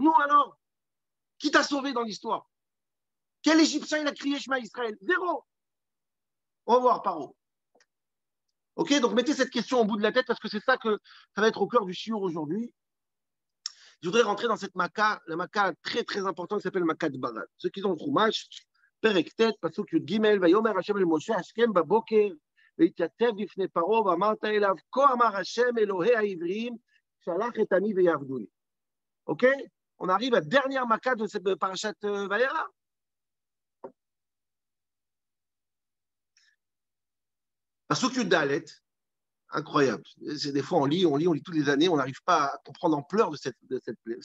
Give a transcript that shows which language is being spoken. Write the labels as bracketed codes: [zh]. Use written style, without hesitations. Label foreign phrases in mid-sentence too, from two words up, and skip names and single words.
[fr] Non alors, qui t'a sauvé dans l'histoire? Quel Égyptien il a crié [he] שמע ישראל? [fr] Zéro. On va voir, Paro. Ok, donc mettez cette question au bout de la tête parce que c'est ça que ça va être au cœur du shiur aujourd'hui. Je voudrais rentrer dans cette maca, la maca très très importante qui s'appelle maca de Barad. Ceux qui ont le Chumash, [he] פרק טית, פסוק יוד גימל, ויאמר השם אל משה, השכם בבוקר, ויתייצב לפני פרעה ואמרת אליו כה אמר השם אלוהי העברים שלח את עמי ויעבדוני. [fr] Ok? On arrive à la dernière maca de cette parashat Vayera. [he] פסוק יוד דלת, [fr] Incroyable. C'est des fois, on lit toutes les années, on n'arrive pas à comprendre l'ampleur de cette plaie.